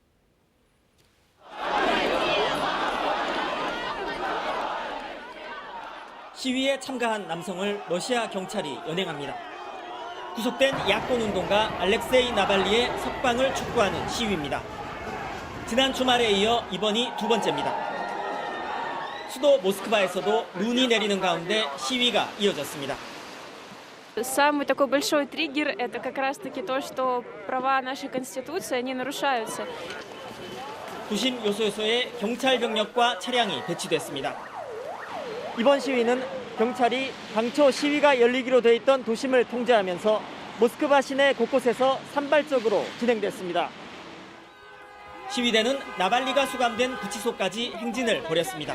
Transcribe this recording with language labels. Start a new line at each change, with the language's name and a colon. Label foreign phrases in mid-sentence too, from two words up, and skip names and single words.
Korean: 시위에 참가한 남성을 러시아 경찰이 연행합니다. 구속된 야권운동가 알렉세이 나발리의 석방을 촉구하는 시위입니다. 지난 주말에 이어 이번이 두 번째입니다. 수도 모스크바에서도 눈이 내리는 가운데 시위가 이어졌습니다.
Russian: Самый такой большой триггер – это как раз-таки то, что права нашей Конституции, они нарушаются.
Korean: 도심 요소요소에 경찰 병력과 차량이 배치됐습니다. 이번 시위는 경찰이 당초 시위가 열리기로 돼 있던 도심을 통제하면서 모스크바 시내 곳곳에서 산발적으로 진행됐습니다. 시위대는 나발리가 수감된 구치소까지 행진을 벌였습니다.